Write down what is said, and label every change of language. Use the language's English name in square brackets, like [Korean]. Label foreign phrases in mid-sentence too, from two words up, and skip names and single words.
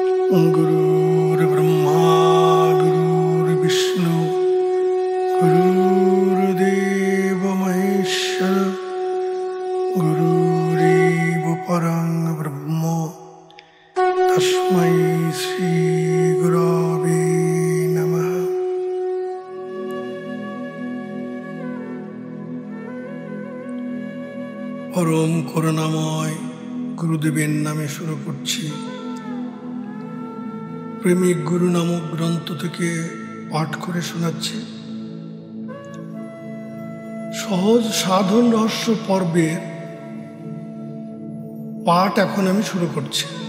[Sanskrit] गुरुर्ब्रह्मा गुरुर्विष्णु गुरुर्देव महेश्वर गुरुरेव परं ब्रह्म तस्मै श्री गुरवे नमः। [Bangla] परम করুণাময় গুরুদেবের নামে শুরু করছি। প্রেমিক গুরু নামক গ্রন্থ থেকে পাঠ করে শোনাচ্ছি। সহজ সাধন রহস্য পর্বের পাঠ এখন আমি শুরু করছি।